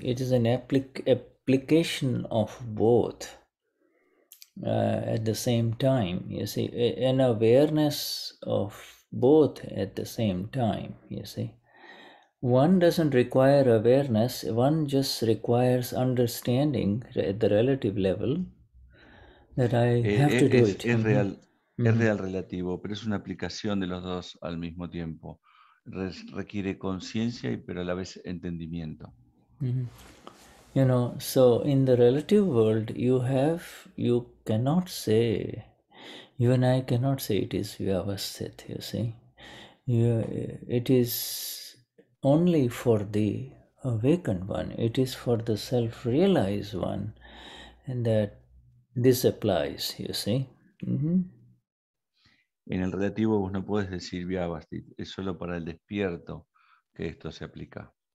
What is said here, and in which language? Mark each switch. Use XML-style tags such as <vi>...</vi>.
<en>It is an application of both at the same time, you see, an awareness of both at the same time, you see. One doesn't require awareness, one just requires understanding at the relative level that I have to do it.</en> <es>Es real relativo, pero es una aplicación de los dos al mismo tiempo. Requiere conciencia pero a la vez entendimiento.</es> <en>You know, so in the relative world, you cannot say, you and I cannot say it is Vyavasthit, you see. It is only for the awakened one, it is for the self-realized one, and that this applies, you see.</en> <es>En el relativo vos no puedes decir Vyavasthit, es solo para el despierto que esto se aplica.</es>